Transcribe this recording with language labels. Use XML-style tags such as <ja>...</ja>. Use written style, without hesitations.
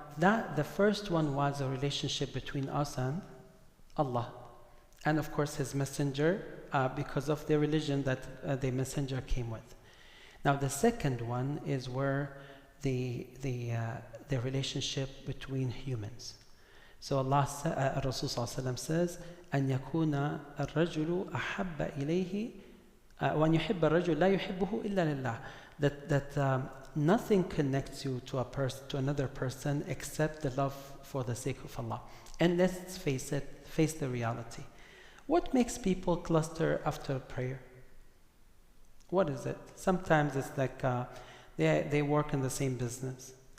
<en>Now, the first one was a relationship between us and Allah. And of course His messenger, because of the religion that the messenger came with. Now the second one is where the relationship between humans. So Allah, Rasul says,</en> <ar>أن يكون الرجل أحب إليه وأن يحب الرجل لا يحبه إلا لله.</ar> <en>That nothing connects you to another person except the love for the sake of Allah. And let's face the reality. What makes people cluster after prayer? What is it? Sometimes it's like they work in the same business.</en>